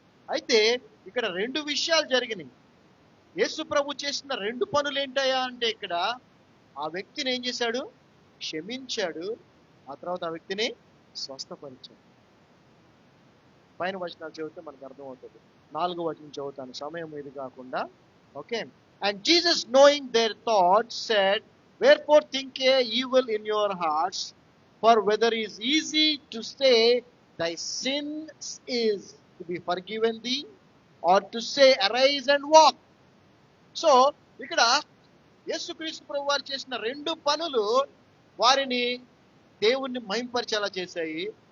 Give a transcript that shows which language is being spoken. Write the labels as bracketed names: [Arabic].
[Telugu] అయితే ఇక్కడ రెండు విషయాలు జరిగినాయి. యేసు ప్రభు చేసిన రెండు పనులు ఏంటయ్యా అంటే, ఇక్కడ ఆ వ్యక్తిని ఏం చేశాడు? క్షమించాడు. ఆ తర్వాత ఆ వ్యక్తిని స్వస్థపరిచాడు. పైన వచనాలు చదివితే మనకు అర్థమవుతుంది. 4వ వచనం చదువుతాను, సమయం ఇది కాకుండా. Okay. [English] And Jesus knowing their thoughts said, wherefore think ye evil in your hearts, for whether is easy to say thy sin is to be forgiven thee, or to say arise and walk. [Telugu] So ఇక్కడ యేసుక్రీస్తు ప్రభు వారు చేసిన రెండు పనులు వారిని దేవుణ్ణి మహింపరిచేలా చేశాయి.